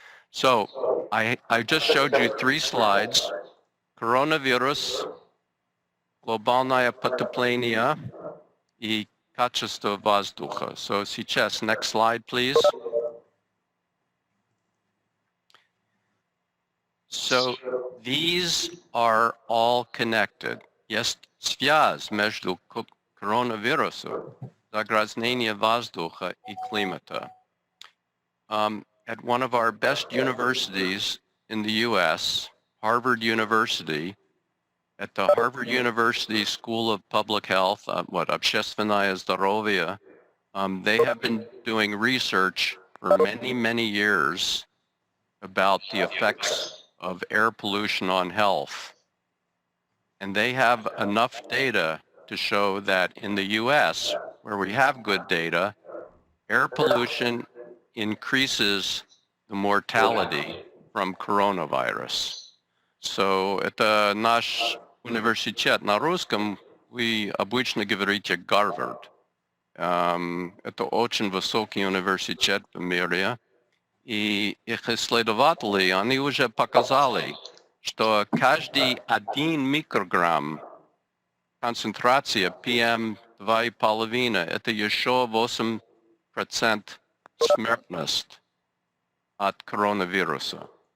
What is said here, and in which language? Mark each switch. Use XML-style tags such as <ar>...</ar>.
<en>So I just showed you 3 slides: coronavirus,</en> <ru>глобальное потепление и качество воздуха.</ru> <en>So</en> <ru>сейчас,</ru> <en>next slide, please. So these are all connected.</en> <ru>Есть связь между коронавирусом, загрязнением воздуха и климата.</ru> <en>At one of our best universities in the U.S., Harvard University. At the Harvard University School of Public Health,</en> <ru>Общественное здоровье,</ru> <en>they have been doing research for many, many years about the effects of air pollution on health. And they have enough data to show that in the US, where we have good data, air pollution increases the mortality from coronavirus.</en> <ru>So это наш университет на русском, вы обычно говорите Гарвард. Это очень высокий университет в мире. И их исследователи, они уже показали, что каждый 1 микрограмм концентрация PM2,5 это еще 8% смертность от коронавируса.</ru>